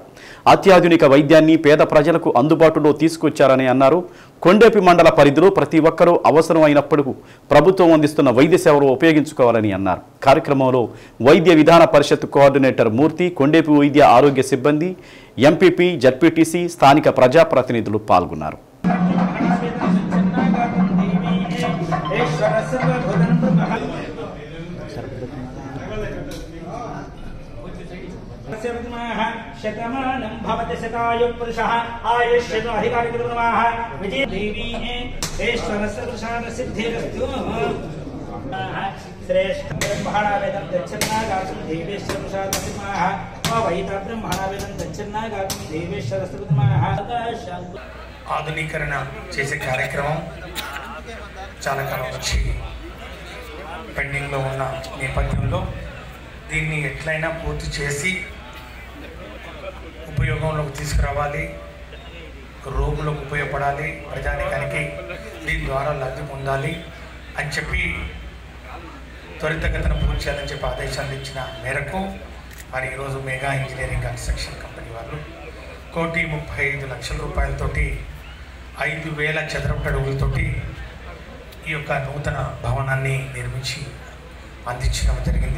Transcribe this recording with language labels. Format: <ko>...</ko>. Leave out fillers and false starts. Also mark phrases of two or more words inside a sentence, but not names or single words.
<te>అత్యాధునిక వైద్యాన్ని పేద ప్రజలకు అందుబాటులో తీసుకొచ్చారని అన్నారు. కొండేపి మండల పరిధిలో ప్రతి ఒక్కరూ అవసరం అయినప్పుడు ప్రభుత్వం అందిస్తున్న వైద్య సేవలు ఉపయోగించుకోవాలని అన్నారు. కార్యక్రమంలో వైద్య విధాన పరిషత్ కోఆర్డినేటర్ మూర్తి, కొండేపి వైద్య ఆరోగ్య సిబ్బంది, ఎంపీపీ, జడ్పీటీసీ, స్థానిక ప్రజాప్రతినిధులు పాల్గొన్నారు.</te> <sa>शतमानं भवति शतायुः पुरुषः आयुष्यतो अधिकारिणः विजय देवी ईश्वरस्य प्रसादसिद्धिरस्तु श्रेष्ठ ब्रह्मणावेदं दच्छन्नागातुं देवेश्वर प्रसादसिद्धिः वैता ब्रह्मणावेदं दच्छन्नागातुं देवेश्वरस्य प्रसादसिद्धिः</sa> <te>ఆధునీకరణ చేసే కార్యక్రమం చాలా కాలం నుంచి పెండింగ్లో ఉన్న నేపథ్యంలో దీన్ని ఎట్లయినా పూర్తి చేసి ఉపయోగంలోకి తీసుకురావాలి, రోగులకు ఉపయోగపడాలి, ప్రజానికానికి దీని ద్వారా లబ్ధి పొందాలి అని చెప్పి త్వరితగతిన పూర్తి చేయాలని చెప్పి ఆదేశాలు ఇచ్చిన మేరకు మరి ఈరోజు మెగా ఇంజనీరింగ్ కన్స్ట్రక్షన్ కంపెనీ వాళ్ళు 1,35,00,000 రూపాయలతోటి 5,000 చదరపు అడుగులతోటి ఈ యొక్క నూతన భవనాన్ని నిర్మించి అందించడం జరిగింది.</te>